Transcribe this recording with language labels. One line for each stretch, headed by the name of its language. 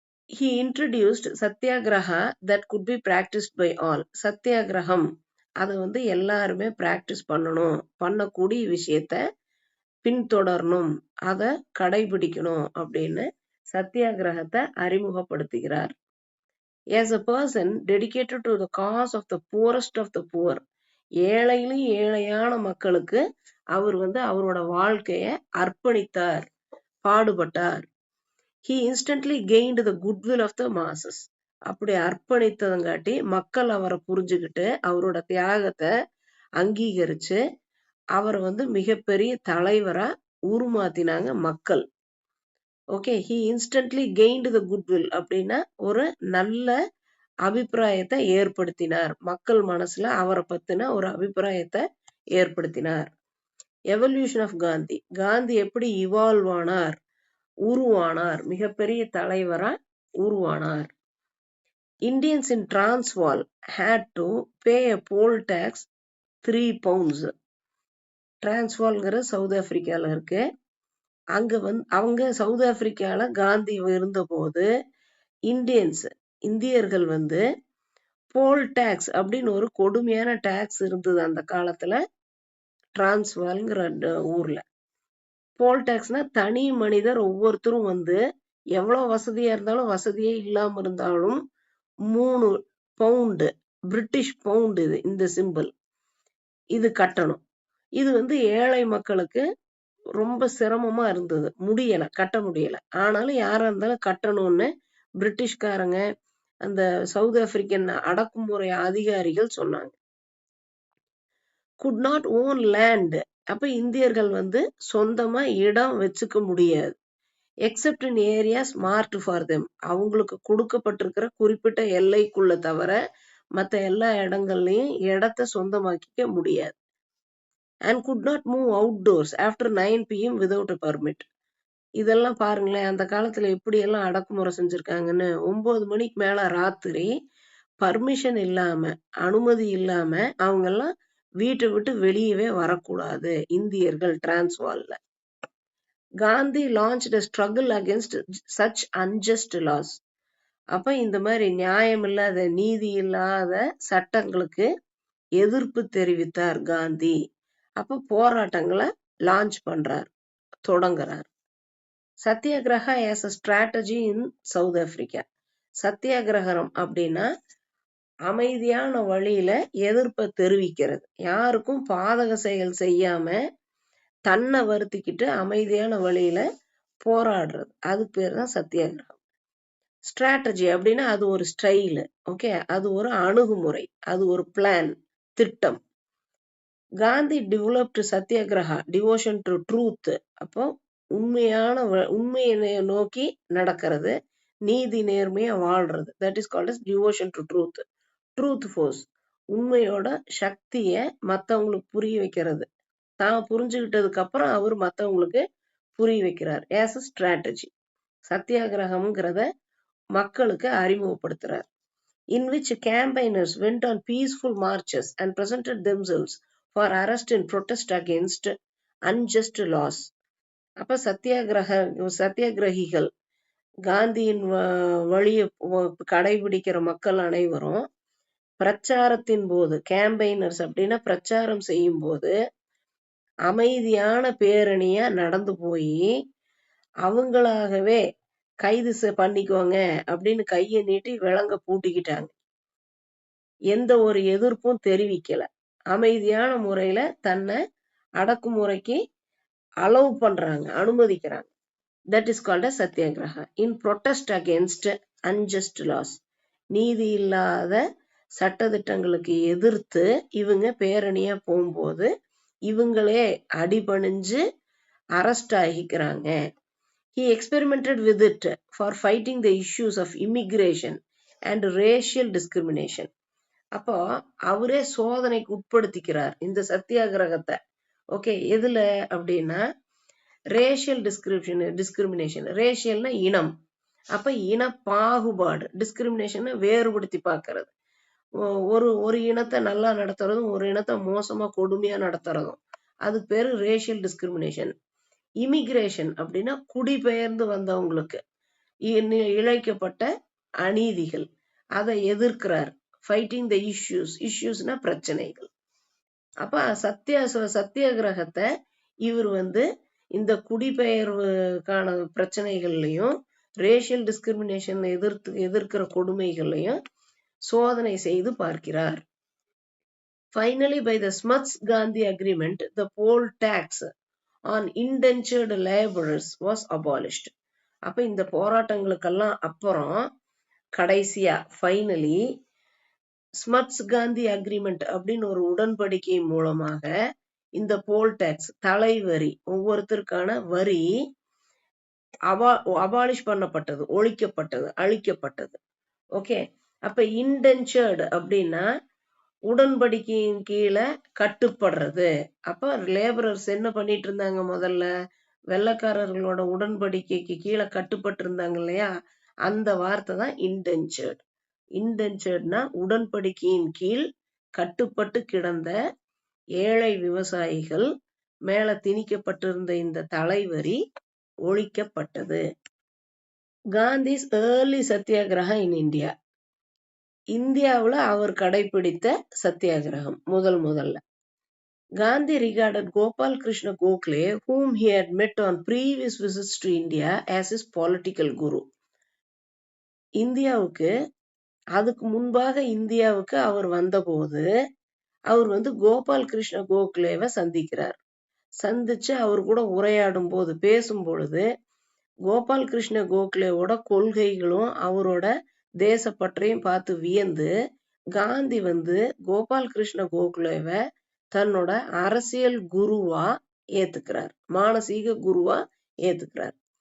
English: He introduced satyagraha that could be practiced by all.
Tamil: சத்தியாகிரகம் அதை எல்லாருமே பிராக்டிஸ் பண்ணக்கூடிய விஷயத்த பின்தொடரணும், அதை கடைபிடிக்கணும் அப்படின்னு சத்தியாகிரகத்தை அறிமுகப்படுத்துகிறார்.
English: As a person dedicated to the cause of the poorest of the poor,
Tamil: ஏழையிலும் ஏழையான மக்களுக்கு அவர் அவரோட வாழ்க்கையை அர்ப்பணித்தார், பாடுபட்டார்.
English: He instantly gained the goodwill of the masses.
Tamil: அப்படி அர்ப்பணித்ததங்காட்டி மக்கள் அவரை புரிஞ்சுக்கிட்டு அவரோட தியாகத்தை அங்கீகரிச்சு அவர் மிகப்பெரிய தலைவரா உருமாத்தினாங்க மக்கள். Okay,
English: he instantly gained the goodwill
Tamil: அப்படின்னா ஒரு நல்ல அபிப்பிராயத்தை ஏற்படுத்தினார், மக்கள் மனசுல அவரை பத்தின ஒரு அபிப்பிராயத்தை ஏற்படுத்தினார்.
English: evolution of Gandhi,
Tamil: காந்தி எப்படி இவால்வ் ஆனார், உருவானார், மிகப்பெரிய தலைவரா உருவானார்.
English: Indians in Transvaal had to pay a poll tax 3 pounds.
Tamil: டிரான்ஸ்வால்ங்கிற south ஆப்பிரிக்கால இருக்கு. அங்க அவங்க சவுத் ஆப்பிரிக்கால காந்தி இருந்தபோது இந்தியர்கள் போல் டாக்ஸ் அப்படின்னு ஒரு கொடுமையான டாக்ஸ் இருந்தது அந்த காலத்துல டிரான்ஸ்வால்ங்கிற ஊர்ல. போல் டாக்ஸ்னா தனி மனிதர் ஒவ்வொருத்தரும் எவ்வளவு வசதியா இருந்தாலும் வசதியே இல்லாம இருந்தாலும் 3 பவுண்டு, பிரிட்டிஷ் பவுண்டு, இந்த சிம்பிள் இது கட்டணும். இது ஏழை மக்களுக்கு ரொம்ப சிரமமா இருந்தது, கட்ட முடியல. ஆனாலும் யாரா இருந்தாலும் கட்டணும்னு பிரிட்டிஷ்காரங்க, அந்த சவுத் ஆப்பிரிக்கன் அடக்குமுறை அதிகாரிகள் சொன்னாங்க.
English: could not own land,
Tamil: அப்ப இந்தியர்கள் சொந்தமா இடம் வச்சுக்க முடியாது.
English: except in areas marked for them,
Tamil: அவங்களுக்கு கொடுக்கப்பட்டிருக்கிற குறிப்பிட்ட எல்லைக்குள்ள தவிர மற்ற எல்லா இடங்கள்லயும் இடத்தை சொந்தமாக்கிக்க முடியாது.
English: And could not move outdoors after 9 PM without a permit.
Tamil: இதெல்லாம் பாருங்களேன், அந்த காலத்துல எப்படி எல்லாம் அடக்குமுறை செஞ்சிருக்காங்கன்னு. 9 மணிக்கு மேல ராத்திரி பர்மிஷன் இல்லாம, அனுமதி இல்லாம அவங்க எல்லாம் வீட்டை விட்டு வெளியவே வரக்கூடாது இந்தியர்கள் டிரான்ஸ்வால்ல.
English: Gandhi launched a struggle against such unjust laws.
Tamil: அப்ப இந்த மாதிரி நியாயம் இல்லாத, நீதி இல்லாத சட்டங்களுக்கு எதிர்ப்பு தெரிவித்தார் காந்தி. அப்ப போராட்டங்களை லான்ச் பண்றார், தொடங்குறார்.
English: Satyagraha as a strategy in south Africa.
Tamil: சத்தியாகிரகம் அப்படின்னா அமைதியான வழியில எதிர்ப்பை தெரிவிக்கிறது, யாருக்கும் பாதக செயல் செய்யாம தன்னை வருத்திக்கிட்டு அமைதியான வழியில போராடுறது, அது பேர் தான் சத்தியாகிரகம். ஸ்ட்ராட்டஜி அப்படின்னா அது ஒரு ஸ்டைல், ஓகே, அது ஒரு அணுகுமுறை, அது ஒரு பிளான், திட்டம்.
English: Gandhi developed satyagraha devotion to truth.
Tamil: அப்போ உண்மையை நோக்கி நடக்கிறது, நீதி நேர்மையா வாழ்றது,
English: That is called as devotion to truth. Truth force,
Tamil: உண்மையோட சக்திய மத்தவங்களுக்கு புரிய வைக்கிறது, தான் புரிஞ்சுக்கிட்டதுக்கு அப்புறம் அவர் மத்தவங்களுக்கு புரிய வைக்கிறார்.
English: as a strategy.
Tamil: சத்தியாகிரகம்ங்கிறத மக்களுக்கு அறிமுகப்படுத்துறார்.
English: in which campaigners went on peaceful marches and presented themselves for arrest and protest against unjust laws.
Tamil: அப்ப சத்தியாகிரகிகள் காந்தியின் வழியை கடைபிடிக்கிற மக்கள் அனைவரும் பிரச்சாரத்தின் போது, கேம்பெயினர்ஸ் அப்படின்னா பிரச்சாரம் செய்யும் போது அமைதியான பேரணியா நடந்து போய் அவங்களாகவே கைது பண்ணிக்கோங்க அப்படின்னு கையை நீட்டி விலங்க பூட்டிக்கிட்டாங்க. எந்த ஒரு எதிர்ப்பும் தெரிவிக்கல. அமைதியான முறையில தன்னை அடக்குமுறைக்கு அலோவ் பண்றாங்க, அனுமதிக்கிறாங்க.
English: That is called a satyagraha in protest against unjust laws.
Tamil: நீதி இல்லாத சட்டதிட்டங்களுக்கு எதிர்த்து இவங்க பேரணியா போகும்போது இவங்களே அடிபணிஞ்சு arrest ஆகிக்கிறாங்க.
English: He experimented with it for fighting the issues of immigration and racial discrimination.
Tamil: அப்போ அவரே சோதனைக்கு உட்படுத்திக்கிறார் இந்த சத்தியாகிரகத்தை. ஓகே, எதுல அப்படின்னா ரேஷியல் டிஸ்கிரிமினேஷன். ரேஷியல்னா இனம். அப்ப இன பாகுபாடு, டிஸ்கிரிமினேஷன் வேறுபடுத்தி பார்க்கறது. ஒரு இனத்தை நல்லா நடத்துறதும் ஒரு இனத்தை மோசமா கொடுமையா நடத்துறதும் அதுக்கு பேரு ரேஷியல் டிஸ்கிரிமினேஷன். இமிகிரேஷன் அப்படின்னா குடிபெயர்ந்து வந்தவங்களுக்கு இழைக்கப்பட்ட அநீதிகள், அதை எதிர்க்கிறார்.
English: fighting the இஷ்யூஸ்னா
Tamil: பிரச்சனைகள். அப்ப சத்தியாகிரகத்தை இவர் இந்த குடிபெயர்வுக்கான பிரச்சனைகள்லையும் ரேஷியல் டிஸ்கிரிமினேஷன் எதிர்க்கிற கொடுமைகளையும் சோதனை செய்து பார்க்கிறார்.
English: Finally, by the Smuts-Gandhi agreement, the poll tax on indentured laborers was abolished.
Tamil: அப்ப இந்த போராட்டங்களுக்கெல்லாம் அப்புறம் கடைசியா ஃபைனலி ஸ்மட்ஸ் காந்தி அக்ரிமெண்ட் அப்படின்னு ஒரு உடன்படிக்கை மூலமாக இந்த போல் டாக்ஸ், தலைவரி, ஒவ்வொருத்தருக்கான வரி அபாலிஷ் பண்ணப்பட்டது, ஒழிக்கப்பட்டது, அழிக்கப்பட்டது. ஓகே, அப்ப இன்டென்ச்சர்டு அப்படின்னா உடன்படிக்கையின் கீழே கட்டுப்படுறது. அப்ப லேபரர்ஸ் என்ன பண்ணிட்டு இருந்தாங்க? முதல்ல வெள்ளக்காரர்களோட உடன்படிக்கைக்கு கீழே கட்டுப்பட்டு இருந்தாங்க இல்லையா, அந்த வார்த்தை தான் இன்டென்ச்சர்டு. இன்டென்ச்சர்ட்னா உடன்படிக்கையின் கீழ் கட்டுப்பட்டு கிடந்த ஏழை விவசாயிகள் மேல திணிக்கப்பட்டிருந்த இந்த தலைவரி ஒழிக்கப்பட்டது.
English: Gandhi's early satyagraha in India.
Tamil: இந்தியாவுல அவர் கடைபிடித்த சத்தியாகிரகம் முதல்ல.
English: Gandhi regarded Gopal Krishna Gokhale, whom he had met on previous visits to India, as his political guru.
Tamil: இந்தியாவுக்கு அதுக்கு முன்பாக இந்தியாவுக்கு அவர் வந்தபோது அவர் கோபால் கிருஷ்ண கோகலேவை சந்திக்கிறார். சந்திச்சு அவர் கூட உரையாடும் போது, பேசும் பொழுது கோபால் கிருஷ்ண கோகலேவோட கொள்கைகளும் அவரோட தேசப்பற்றையும் பார்த்து வியந்து காந்தி கோபால் கிருஷ்ண கோகலேவை தன்னோட அரசியல் குருவா ஏத்துக்கிறார், மானசீக குருவா ஏத்துக்கிறார்.